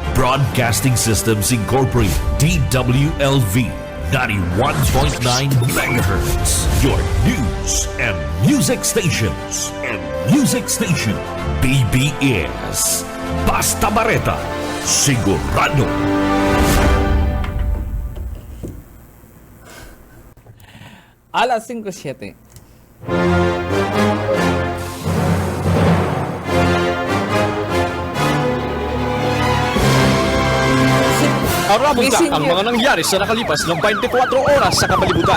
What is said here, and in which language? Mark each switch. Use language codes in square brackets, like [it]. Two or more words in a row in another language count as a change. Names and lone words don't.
[en] Broadcasting Systems Incorporated, DWLV, 91.9 megahertz. Your news and music stations. [bik] BBS. Basta Bareta, sigurado. Alas 5:07. [tl] Arabog na ang mga nangyari sa nakalipas ng 24 oras sa kapalibutan.